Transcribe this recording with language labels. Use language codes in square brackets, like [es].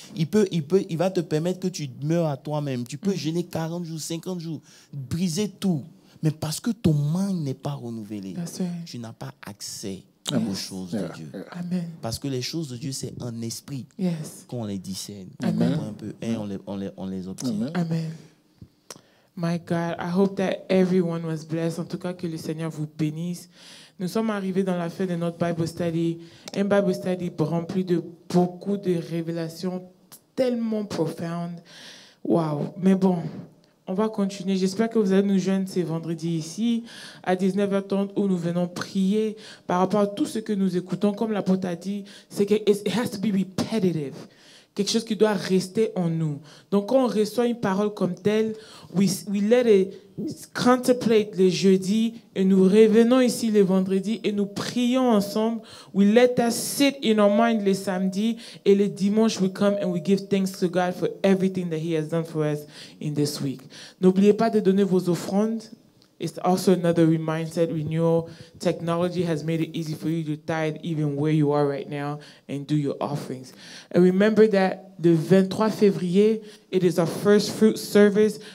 [fr] Il va te permettre que tu meurs à toi-même. Tu peux jeûner 40 jours, 50 jours, briser tout. Mais parce que ton mind n'est pas renouvelé, [en] That's right. [fr] tu n'as pas accès aux choses de Dieu. Amen. Parce que les choses de Dieu, c'est un esprit [en] Yes. [fr] qu'on les discerne. Amen. On comprend un peu et on les obtient. Amen. Amen. [en] My God, I hope that everyone was blessed. [fr] En tout cas, que le Seigneur vous bénisse. Nous sommes arrivés dans la fin de notre Bible Study. Un Bible Study rempli de beaucoup de révélations tellement profondes. Wow. Mais bon, on va continuer. J'espère que vous allez nous joindre ce vendredi ici à 19h30 où nous venons prier par rapport à tout ce que nous écoutons. Comme l'apôtre a dit, c'est que [en] it has to be repetitive. [fr] quelque chose qui doit rester en nous. Donc, quand on reçoit une parole comme telle, [en] we let it contemplate [fr] les jeudis et nous revenons ici les vendredis et nous prions ensemble. [en] We let that sit in our mind [fr] les samedis et les dimanches [en] we come and we give thanks to God for everything that He has done for us in this week. [fr] N'oubliez pas de donner vos offrandes. [en] It's also another mindset renewal. Technology has made it easy for you to tithe even where you are right now and do your offerings. And remember that the 23 février, it is our first fruit service.